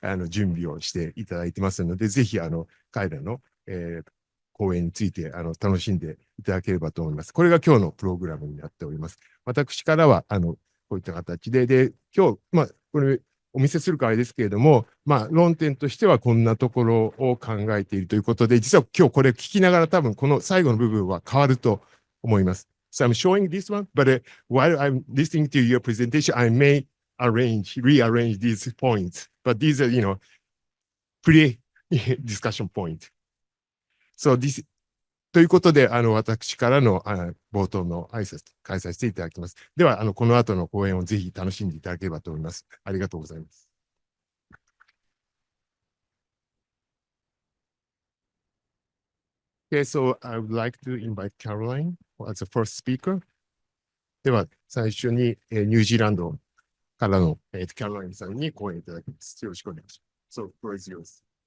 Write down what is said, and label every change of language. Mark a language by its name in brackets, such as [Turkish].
[Japanese] 準備をしていただいてますので、ぜひ彼らの、講演について楽しんでいただければと思います。これが今日のプログラムになっております。私からはこういった形で、今日、これお見せするからですけれども、論点としてはこんなところを考えているということで、実は今日これ聞きながら多分この最後の部分は変わると思います。 [English] So I'm showing this one, but while I'm listening to your presentation, I may rearrange these points, but these are, pre-discussion point. So this [Japanese] ということで、私からの冒頭の挨拶、開催させていただきます。では、この後の講演をぜひ楽しんでいただければと思います。ありがとうございます。 [English] Okay, so I would like to invite Caroline as the first speaker. [Japanese] では、最初に、ニュージーランドからの、キャロラインさんに講演いただきます。よろしくお願いします。 [English] So, floor is yours.